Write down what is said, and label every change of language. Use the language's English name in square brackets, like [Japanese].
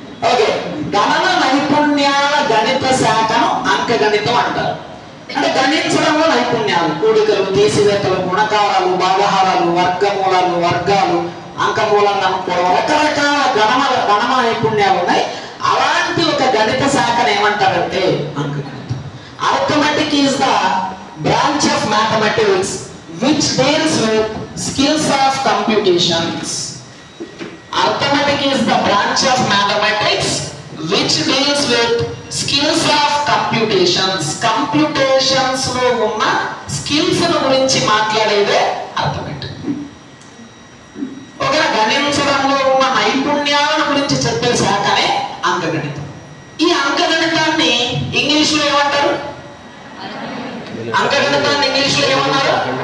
[Telugu] Okay, గణన నైపుణ్యాల గణిత శాఖను అంకగణితం అంటారు. అంటే గణించడంలో నైపుణ్యాలు, కూడికలు, తీసివేతలు, గుణకారాలు, భాగాహారాలు, వర్గమూలాలు, వర్గాలు, అంకమూలంగా అనుకోవడం, రకరకాల గణన నైపుణ్యాలు ఉన్నాయి. అలాంటి ఒక గణిత శాఖను ఏమంటారంటే అంకగణితం. [English] Arithmetic is the branch of mathematics which deals with skills of computations. Arithmetic is the branch of mathematics which deals with skills of computations. [Telugu] Computations లో ఉన్న స్కిల్స్ గురించి మాట్లాడేదే అర్థమెటిక్. ఓకే, గణించడంలో ఉన్న నైపుణ్యాల గురించి చెప్పే శాఖనే అంకగణితం. ఈ అంకగణితాన్ని ఇంగ్లీష్ లో ఏమంటారు? అంకగణితాన్ని ఇంగ్లీష్ లో ఏమన్నారు?